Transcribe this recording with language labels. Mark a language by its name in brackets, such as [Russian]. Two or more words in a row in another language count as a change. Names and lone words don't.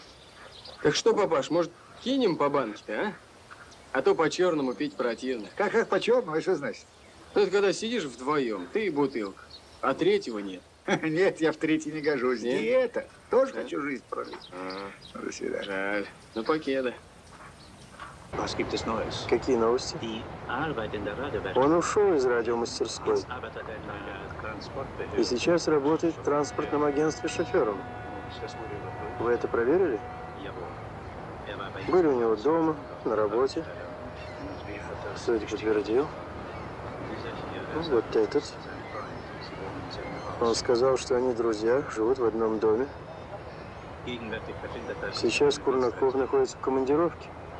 [Russian] Так что, папаш, может, кинем по банке-то, а? А то по-черному пить противно. Как по-черному, и что значит? Ну, это когда сидишь вдвоем, ты и бутылка, а третьего нет. Нет, я в третий не гожусь. Нет? Диета. Тоже Да? хочу жизнь пролить. А, До свидания. жаль. Ну, покеда. [German] Was gibt es Neues? [Russian] Какие новости? [German] Die Arbeit in der Radeberg. [Russian] Он ушел из радиомастерской [German] Jetzt arbeitet er in einer Transportbehörde. [Russian] и сейчас работает в транспортном агентстве шофером. [German] Das wurde überprüft. [Russian] Вы это проверили? [German] Jawohl. Er war bei [Russian] Были у него дома, на работе. Кто это подтвердил? Ну, вот этот. Он сказал, что они друзья, живут в одном доме. Сейчас Курнаков находится в командировке.